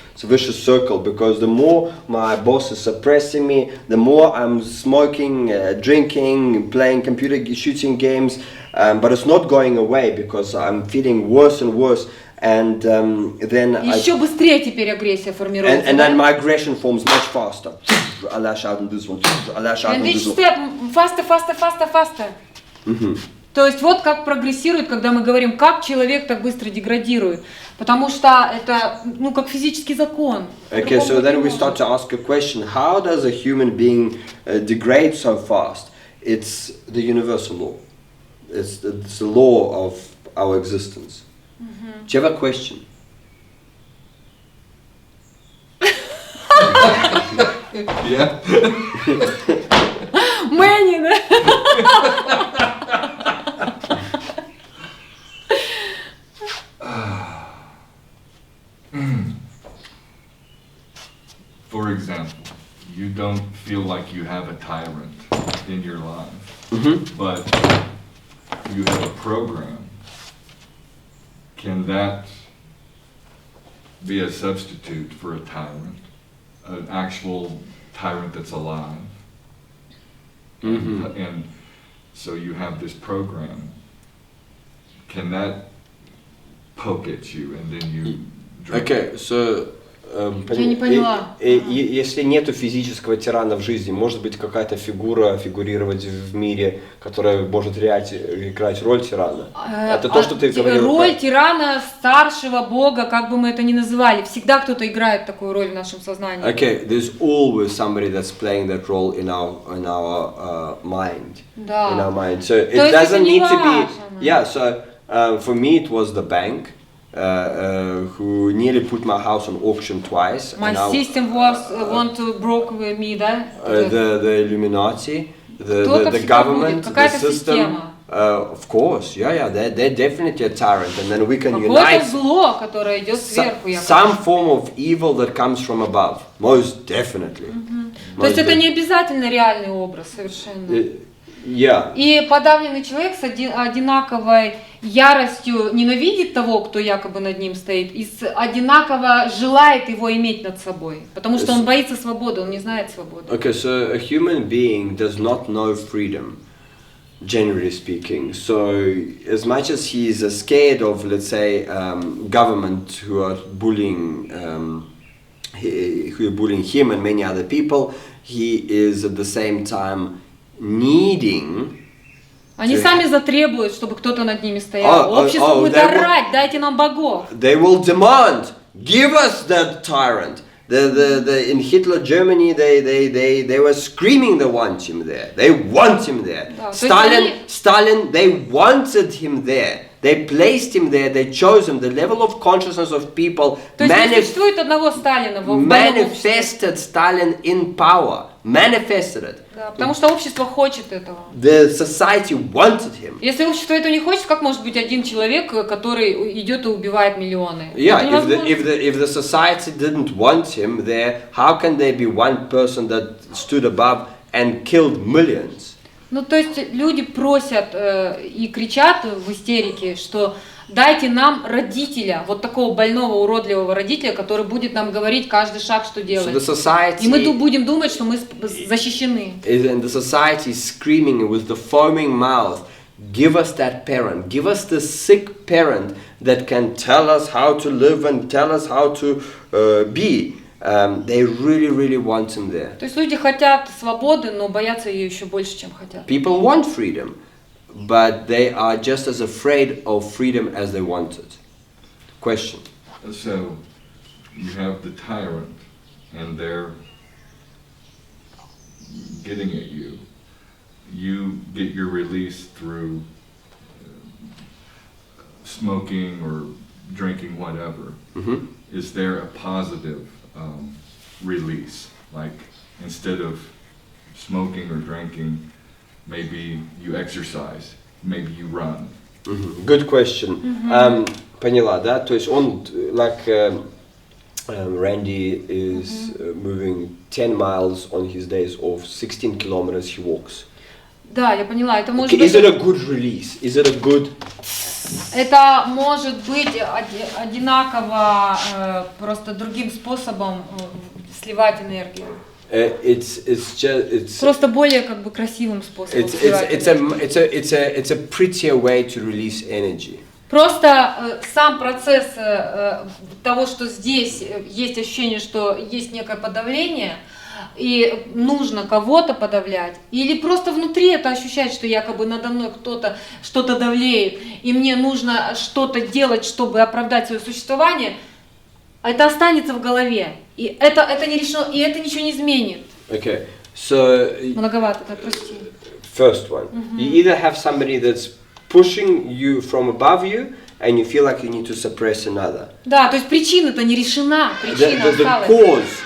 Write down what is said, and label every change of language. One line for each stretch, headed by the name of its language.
English: It's a vicious circle because the more my boss is suppressing me, the more I'm smoking, drinking, playing computer shooting games, but it's not going away because I'm feeling worse and worse. And then
Russian: еще быстрее теперь агрессия формируется.
English: And then my aggression forms much faster. I lash out on this one. I lash out on this one. Faster.
Russian: То есть вот как прогрессирует, когда мы говорим, как человек так быстро деградирует. Потому что это, ну, как физический закон.
English: Okay, so then we start to ask a question. How does a human being degrade so fast? It's the universal law. It's the law of our existence. Do you have a question? Yeah.
Russian: Мэнни, да?
English: For example, you don't feel like you have a tyrant in your life, but you have a program. Can that be a substitute for a tyrant, an actual tyrant that's alive? And so you have this program. Can that poke at you and then you drop? Okay, so
Russian: Я не поняла. Если нету физического тирана в жизни, может быть какая-то фигурировать в мире, которая может играть роль тирана. Это то, что ты говорил. Роль тирана, старшего бога, как бы мы это ни называли, всегда кто-то играет такую роль в нашем сознании.
English: Okay, there's always somebody that's playing that role in our mind.
Russian: Да.
English: In our mind. So it doesn't need to be. Yeah. So for me, it was the bank. Who nearly put my house on auction twice. My system want to broke me, да? The Illuminati, the government, the system. Of course, yeah, they're definitely a tyrant, and then we can unite.
Russian: Какое-то зло, которое идет сверху.
English: Some form of evil that comes from above, most definitely.
Russian: То есть это не обязательно реальный образ, совершенно.
English: Yeah.
Russian: И подавленный человек с одинаковой яростью ненавидит того, кто якобы над ним стоит, и одинаково желает его иметь над собой, потому что он боится свободы, он не знает свободы.
English: Okay, so a human being does not know freedom, generally speaking. So as much as he is scared of, let's say, government who are bullying him and many other people, he is at the same time needing.
Russian: Они сами затребуют, чтобы кто-то над ними стоял. Общество будет орать, дайте нам богов.
English: They will demand, give us that tyrant. In Hitler Germany, they were screaming they want him there. They want him there. Stalin, they wanted him there. They placed him there, they chose him. The level of consciousness of people manifested Stalin in power. Manifested it.
Russian: Да, потому что общество хочет этого.
English: The society wanted him.
Russian: Если общество этого не хочет, как может быть один человек, который идет и убивает миллионы?
English: Yeah, if the society didn't want him there, how can there be one person that stood above and killed millions?
Russian: Ну, то есть люди просят и кричат в истерике, что дайте нам родителя, вот такого больного, уродливого родителя, который будет нам говорить каждый шаг, что
English: So
Russian: делать.
English: the society
Russian: И мы будем думать, что мы защищены.
English: and the society is screaming with the foaming mouth, give us that parent, give us the sick parent that can tell us how to live and tell us how to be. They really, really want him there.
Russian: То есть люди хотят свободы, но боятся ее еще больше, чем хотят.
English: People want freedom, but they are just as afraid of freedom as they want it. Question. So you have the tyrant, and they're getting at you. You get your release through smoking or drinking, whatever. Mm-hmm. Is there a positive release? Like instead of smoking or drinking, maybe you exercise, maybe you run. Mm-hmm. Good question.
Russian: Поняла, да? То есть он,
English: like Randy is moving 10 miles on his days off, 16 kilometers he walks.
Russian: Да, я поняла. Это может
English: Is
Russian: быть...
English: it a good release? Is it a good...
Russian: Это может быть одинаково, просто другим способом сливать энергию.
English: It's
Russian: Просто более как бы красивым способом сливать энергию.
English: It's a prettier way to release energy.
Russian: Просто сам процесс того, что здесь есть ощущение, что есть некое подавление, и нужно кого-то подавлять, или просто внутри это ощущать, что якобы надо мной кто-то что-то давлеет, и мне нужно что-то делать, чтобы оправдать свое существование, это останется в голове, и это не решено, и это ничего не изменит.
English: Okay, so
Russian: Многовато, да, прости.
English: first one, you either have somebody that's pushing you from above you, and you feel like you need to suppress another.
Russian: Да, то есть причина-то не решена, причина осталась.